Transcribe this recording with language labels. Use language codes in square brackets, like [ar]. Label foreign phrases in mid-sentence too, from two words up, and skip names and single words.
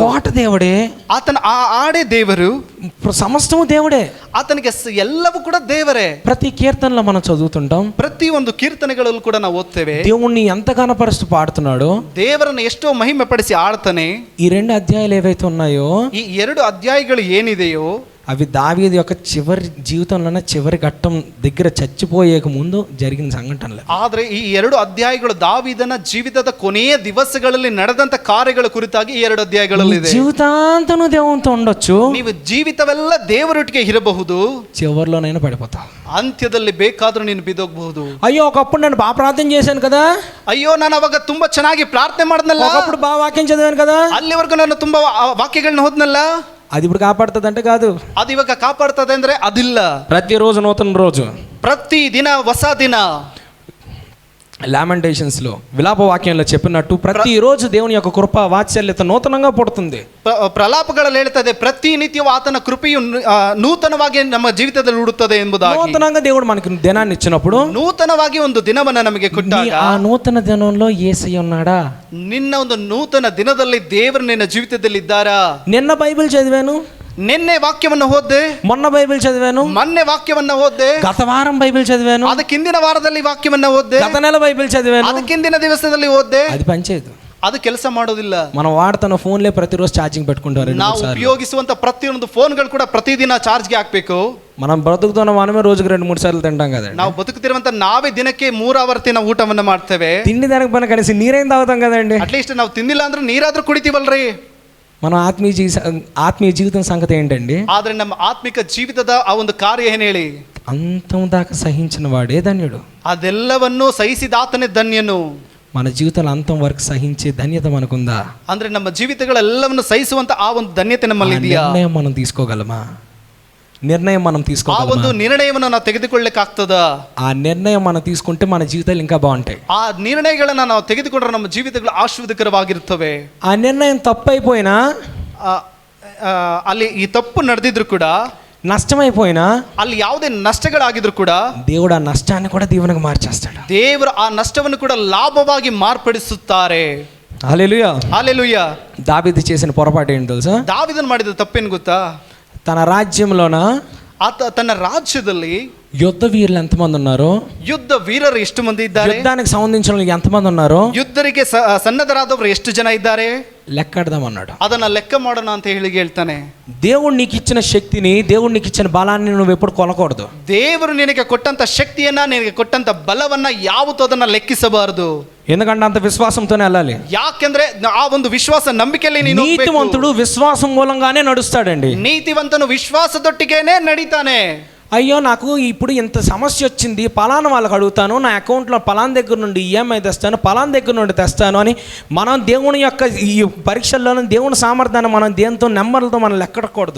[te] కోట దేవుడే, [kn] ಆತನ ಆడే ದೇವರು, [te] సమస్తము దేవుడే, [kn] ಆತನಿಗೆ ಎಲ್ಲವೂ ಕೂಡ ದೇವರೇ. [te] ప్రతి కీర్తనలో మనం చదువుతుంటాం, [kn] ಪ್ರತಿ ಒಂದು ಕೀರ್ತನೆಗಳಲ್ಲೂ ಕೂಡ ನಾವು ಓದ್ತೇವೆ [te] దేవుణ్ణి ఎంత కనపరుస్తూ పాడుతున్నాడు, [kn] ದೇವರನ್ನು ಎಷ್ಟೋ ಮಹಿಮೆ ಪಡಿಸಿ ಆಡ್ತಾನೆ. [te] ఈ 2 అధ్యాయాలు ఏవైతే ఉన్నాయో, [kn] ಈ 2 అధ్యాయಗಳು ಏನಿದೆಯೋ [te] అవి దావీదు యొక్క చివరి జీవితంలోనే చివరి ఘట్టం దగ్గర చచ్చిపోయేక ముందు జరిగిన సంఘటనలు. [kn] ಆದ್ರೆ ಈ 2 ಅಧ್ಯಾಯಗಳು ದಾವೀದನ ಜೀವಿತದ ಕೊನೆಯ ದಿವಸಗಳಲ್ಲಿ ನಡೆದಂತ ಕಾರ್ಯಗಳ ಕುರಿತಾಗಿ ಈ 2 ಅಧ್ಯಾಯಗಳಲ್ಲಿದೆ. [te] జీవితాంతం దేవునితో ఉండొచ్చు, [kn] ನೀವು ಜೀವಿತವೆಲ್ಲ ದೇವರೊಟ್ಟಿಗೆ ಇರಬಹುದು, [te] చివరిలోనైనా పడిపోతావు, [kn] ಅಂತ್ಯದಲ್ಲಿ ಬೇಕಾದ್ರೂ ನೀನು ಬಿದ್ದೋಗಬಹುದು. [te] అయ్యో ఒకప్పుడు నేను బాగా ప్రార్థన చేశాను కదా, [kn] ಅಯ್ಯೋ ನಾನು ಅವಾಗ ತುಂಬಾ ಚೆನ್ನಾಗಿ ಪ್ರಾರ್ಥನೆ ಮಾಡಿದ್ನಲ್ಲ, [te] ఒకప్పుడు బాగా వాక్యం చదివాను కదా, [kn] ಅಲ್ಲಿವರೆಗೂ ನಾನು ತುಂಬಾ ವಾಕ್ಯಗಳನ್ನ ಓದ್ನಲ್ಲ, [te] అది ఇప్పుడు కాపాడుతుంది అంటే కాదు, [kn] ಅದು ಇವಾಗ ಕಾಪಾಡ್ತದೆ ಅಂದ್ರೆ ಅದಿಲ್ಲ. [te] ప్రతిరోజు నూతన రోజు, [kn] ಪ್ರತಿ ದಿನ ಹೊಸ ದಿನ. [te] లామెంటేషన్స్ లో విలాప వాక్యంలో చెప్పినట్టు ప్రతిరోజు దేవుని యొక్క కృప వాత్సల్యత నూతనంగా పుడుతుంది. [kn] ಪ್ರಲಾಪಗಳಲ್ಲಿ ಹೇಳ್ತದೆ ಪ್ರತಿನಿತ್ಯವೂ ಆತನ ಕೃಪೆಯು ನೂತನವಾಗಿ ನಮ್ಮ ಜೀವಿತದಲ್ಲಿ ಉಡುತ್ತದೆ ಎಂಬುದಾಗಿ. [te] నూతనంగా దేవుడు మనకి దినాన్ని ఇచ్చినప్పుడు, [kn] ನೂತನವಾಗಿ ಒಂದು ದಿನವನ್ನ ನಮಗೆ ಕೊಟ್ಟಾಗ, [te] ఆ నూతన దినంలో యేసయ్య ఉన్నాడా, [kn] ನಿನ್ನ ಒಂದು ನೂತನ ದಿನದಲ್ಲಿ ದೇವರು ನಿನ್ನ ಜೀವಿತದಲ್ಲಿ ಇದ್ದಾರಾ. [te] నిన్న బైబిల్ చదివాను, [kn] ನಿನ್ನೆ ವಾಕ್ಯವನ್ನು ಓದ್ದೆ, [te] మొన్న బైబిల్ చదివాను, [kn] ಮೊನ್ನೆ ವಾಕ್ಯವನ್ನ ಓದ್ದೆ, [te] గత వారం బైబిల్ చదివాను, [kn] ಅದಕ್ಕಿಂದಿನ ವಾರದಲ್ಲಿ ವಾಕ್ಯವನ್ನ ಓದ್ದೆ, [te] గత నెల బైబిల్ చదివాను, [kn] ಅದಕ್ಕಿಂದಿನ ದಿವಸದಲ್ಲಿ ಓದ್ದೆ. [te] అది పనిచేయదు, [kn] ಅದು ಕೆಲಸ ಮಾಡೋದಿಲ್ಲ. [te] మనం వాడుతున్న ఫోన్లే ప్రతిరోజు ఛార్జింగ్ పెట్టుకుంటారు. [kn] ನಾವು ಉಪಯೋಗಿಸುವಂತ ಪ್ರತಿಯೊಂದು ಫೋನ್ಗಳು ಕೂಡ ಪ್ರತಿದಿನ ಚಾರ್ಜ್ಗೆ ಹಾಕ್ಬೇಕು. [te] మనం బ్రతుకుతున్న మనమే రోజుకి 2-3 సార్లు తింటాం కదండి. [kn] ನಾವು ಬದುಕುತ್ತಿರುವಂತ ನಾವೇ ದಿನಕ್ಕೆ 3 ಆವರ್ತಿನ ಊಟವನ್ನ ಮಾಡ್ತೇವೆ. [te] తిండి దానికి పని కనీసం నీరైనా తాగుతాం కదండి. [kn] ಅಟ್ಲೀಸ್ಟ್ ನಾವು ತಿಂದಿಲ್ಲ ಅಂದ್ರೆ ನೀರಾದ್ರೂ ಕುಡಿತೀವಲ್ರಿ. [te] మన ఆత్మీయ జీవితం సంగతి ఏంటండి? [kn] ಆದ್ರೆ ನಮ್ಮ ಆತ್ಮಿಕ ಜೀವಿತದ ಆ ಒಂದು ಕಾರ್ಯ ಏನ್ ಹೇಳಿ, [te] అంతం దాకా సహించిన వాడే ధన్యుడు. [kn] ಅದೆಲ್ಲವನ್ನೂ ಸಹಿಸಿದಾತನೇ ಧನ್ಯನು. [te] మన జీవితంలో అంతం వరకు సహించే ధన్యత మనకుందా? [kn] ಅಂದ್ರೆ ನಮ್ಮ ಜೀವಿತಗಳೆಲ್ಲವನ್ನು ಸಹಿಸುವಂತ ಆ ಒಂದು ಧನ್ಯತೆ ನಮ್ಮಲ್ಲಿ ಇದೆಯಾ? [te] నిర్ణయం మనం తీసుకోగలమా? నిర్ణయం మనం [kn] ಆ [te] తీసుకోగలమా? [kn] ಒಂದು ನಿರ್ಣಯವನ್ನು ನಾವು ತೆಗೆದುಕೊಳ್ಳಲಿಕ್ಕೆ ಆಗ್ತದಾ? [te] ఆ నిర్ణయం మనం తీసుకుంటే మన జీవితాలు ఇంకా బాగుంటాయి. [kn] ಆ ನಿರ್ಣಯಗಳನ್ನ ನಾವು ತೆಗೆದುಕೊಂಡ್ರೆ ನಮ್ಮ ಜೀವಿತಗಳು ಆಶೀರ್ವಾದಕರವಾಗಿರುತ್ತವೆ. [te] ఆ నిర్ణయం తప్పైపోయినా, [kn] ಅಲ್ಲಿ ಈ ತಪ್ಪು ನಡೆದಿದ್ರು ಕೂಡ, [te] నష్టమైపోయినా, [kn] ಅಲ್ಲಿ ಯಾವುದೇ ನಷ್ಟಗಳಾಗಿದ್ರು ಕೂಡ, [te] దేవుడు ఆ నష్టాన్ని కూడా దీవెనగా మార్చేస్తాడు. [kn] ದೇವರು ಆ ನಷ್ಟವನ್ನು ಕೂಡ ಲಾಭವಾಗಿ ಮಾರ್ಪಡಿಸುತ್ತಾರೆ. [te] హల్లెలూయా, హల్లెలూయా. దావీదు చేసిన పొరపాటు ఏంటి తెలుసా? [kn] దావీదను ಮಾಡಿದ ತಪ್ಪೇನು ಗೊತ್ತಾ? [te] తన రాజ్యంలోన [kn] ತನ್ನ ರಾಜ್ಯದಲ್ಲಿ [te] యుద్ధ వీరులు ఎంతమంది ఉన్నారో, [kn] ಯುದ್ಧ ವೀರರು ಎಷ್ಟು ಮಂದಿ ಇದ್ದಾರೆ, [te] యుద్ధానికి సంబంధించిన వాళ్ళు ఎంతమంది ఉన్నారో, [kn] ಯುದ್ಧರಿಗೆ ಸನ್ನದ್ಧರಾದವರು ಎಷ್ಟು ಜನ ಇದ್ದಾರೆ, [te] లెక్కడదామన్నాడు. [kn] ಅದನ್ನ ಲೆಕ್ಕ ಮಾಡೋಣ ಅಂತ ಹೇಳ್ತಾನೆ. [te] దేవుడు నీకు ఇచ్చిన శక్తిని, దేవుడు నీకు ఇచ్చిన బలాన్ని నువ్వు ఎప్పుడు కొనకూడదు. [kn] ದೇವರು ನಿನಗೆ ಕೊಟ್ಟಂತ ಶಕ್ತಿಯನ್ನ, ನಿನಗೆ ಕೊಟ್ಟಂತ ಬಲವನ್ನ ಯಾವತ್ತೂ ಅದನ್ನ ಲೆಕ್ಕಿಸಬಾರದು. [te] ఎందుకంటే అంత విశ్వాసంతోనే వెళ్ళాలి. [kn] ಯಾಕೆಂದ್ರೆ ಆ ಒಂದು ವಿಶ್ವಾಸ ನಂಬಿಕೆಯಲ್ಲಿ ನೀನು [te] నీతిమంతుడు విశ్వాసం మూలంగానే నడుస్తాడండి. [kn] ನೀತಿವಂತನು ವಿಶ್ವಾಸದೊಟ್ಟಿಗೆನೇ ನಡೀತಾನೆ. [te] అయ్యో నాకు ఇప్పుడు ఇంత సమస్య వచ్చింది, పలానా వాళ్ళకి అడుగుతాను, నా అకౌంట్లో పలానా దగ్గర నుండి ఈఎంఐ తెస్తాను, పలానా దగ్గర నుండి తెస్తాను అని మనం దేవుని యొక్క ఈ పరీక్షల్లోనే దేవుని సామర్థ్యాన్ని మనం దేంతో నెంబర్లతో మనం లెక్కడకూడదు.